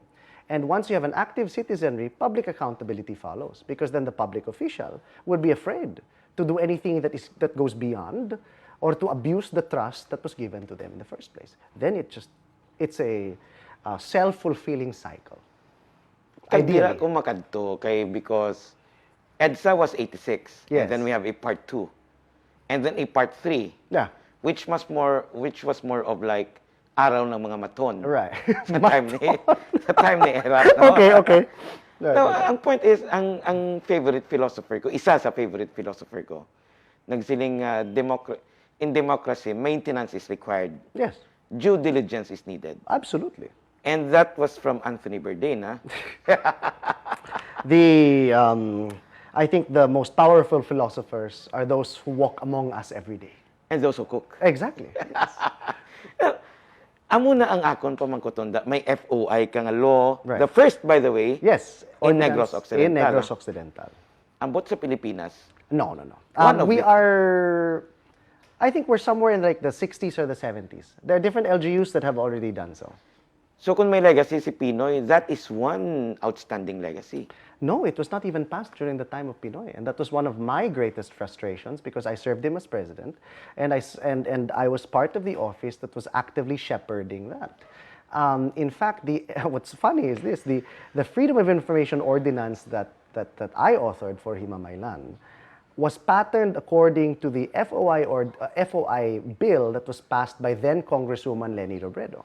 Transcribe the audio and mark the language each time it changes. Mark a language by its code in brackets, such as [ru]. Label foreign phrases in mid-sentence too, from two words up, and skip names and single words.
[en] And once you have an active citizenry, public accountability follows, because then the public official would be afraid to do anything that goes beyond, or to abuse the trust that was given to them in the first place. Then it's a self-fulfilling cycle. Ideally. [hil] Kung makadto kay [en] because EDSA was 86. Yes. And then we have a part 2. And then a part 3. Yeah. Which was more of like [tl] araw ng mga maton. [en] Right. [hil] Sa time ni Erap. No? [en] Okay. [hil] No, ang [en] point is, [hil] ang [en] favorite philosopher [hil] ko, isa sa [en] favorite philosopher [hil] ko, [en] nagsiling in democracy, maintenance is required. Yes. Due diligence is needed. Absolutely. And that was from Anthony Bourdain. I think the most powerful philosophers are those who walk among us every day. And those who cook. Exactly. Yes. [hil] Amo na ang akon pamangkoton da may FOI ka nga law. [en] Right. The first, by the way, Yes. in Ordinance Negros Occidental. In Negros Occidental. [hil] Ambot sa Pilipinas. [en] No. One of We it. are, I think we're somewhere in like the 60s or the 70s. There are different LGUs that have already done so. [hil] So kung may legacy si Pinoy, [en] that is one outstanding legacy. No, it was not even passed during the time of Pinoy, and that was one of my greatest frustrations because I served him as president, and I was part of the office that was actively shepherding that. In fact, what's funny is this: the Freedom of Information Ordinance that I authored for Himamaylan was patterned according to the FOI bill that was passed by then Congresswoman Leni Robredo.